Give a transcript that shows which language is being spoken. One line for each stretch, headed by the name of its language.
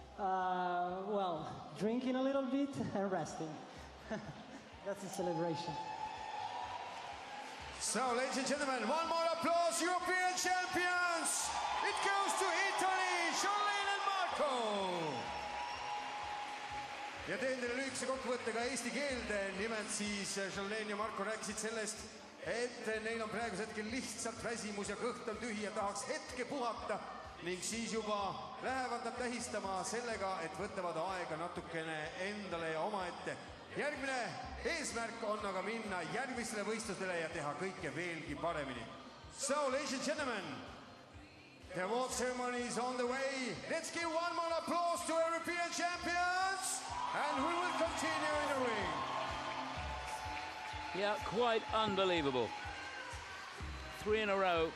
English: Well, drinking a little bit and resting. That's the celebration. So, ladies and gentlemen, one more applause, European champions! It goes to Italy, Tallinn and Marco!
Estonian: Ja teen teile lühikese kokkuvõtte ka eesti keelde. Nimelt siis Tallinn ja Marko rääkisid sellest, et neil on praegusel hetkel lihtsalt väsimus ja kõht on tühi ja tahaks hetke puhata ning siis juba lähevad nad tähistama sellega, et võtavad aega natukene endale ja omaette. Järgmine eesmärk on aga minna järgmistele võistlustele ja teha kõike veelgi paremini.
English: So, ladies and gentlemen, the award ceremony is on the way. Let's give one more applause to European champions, and we will continue in the ring. Yeah, quite unbelievable. 3 in a row.